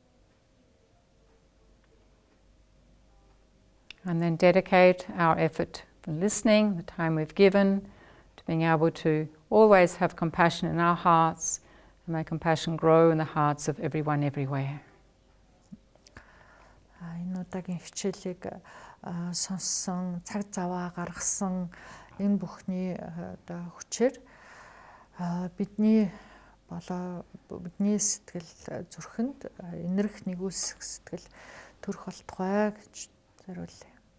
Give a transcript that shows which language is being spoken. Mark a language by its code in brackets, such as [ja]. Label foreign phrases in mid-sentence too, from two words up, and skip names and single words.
[en] And then dedicate our effort for listening, the time we've given, to being able to always have compassion in our hearts and may compassion grow in the hearts of everyone everywhere. [mn] Энэ удаагийн хичээлийг сонссон, цаг заваа гаргасан энэ бүхний одоо хүчээр бидний сэтгэл зүрхэнд энэрх нэгүүлсэх сэтгэл төрөх болтугай гэж зориулъя.